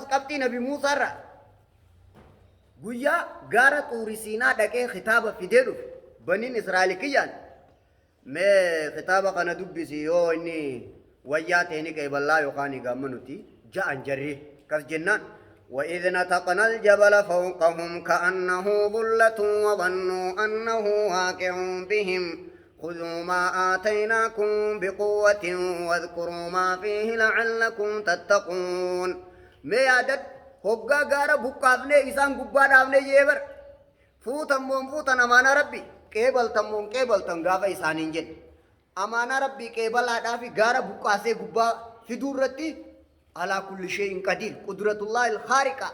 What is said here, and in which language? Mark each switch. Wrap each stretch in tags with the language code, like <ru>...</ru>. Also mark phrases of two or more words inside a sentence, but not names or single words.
<om>qabxii nabi Muusaarra guyyaa gaara xuuri siinaa dhaqee kitaaba fidee dhufe baniin Israa'el kiyyaan mee kitaaba kana dubbisi yoo inni wayyaa ta'eni qeeballaa yookaan gaammanuti ja'an jarri kas jennaan</om> <ar>وإذ نتقنا الجبل فوقهم كأنه ظلة وظنوا أنه واقع بهم خذوا ما آتيناكم بقوة واذكروا ما فيه لعلكم تتقون ما يادت</ar> <om>hoggaa gaara buqqaafnee isaan gubbaa dhaabnee jeebar fuutan moon fuutan amaanaa rabbi qeebaltan moon qeebaltan gaafa isaaniin jedhe amaanaa rabbii qeebalaadhaa fi gaara buqqaasee gubbaa fiduu irratti</om> <ar>على كل شيء قدير قدرة الله الخارقة</ar>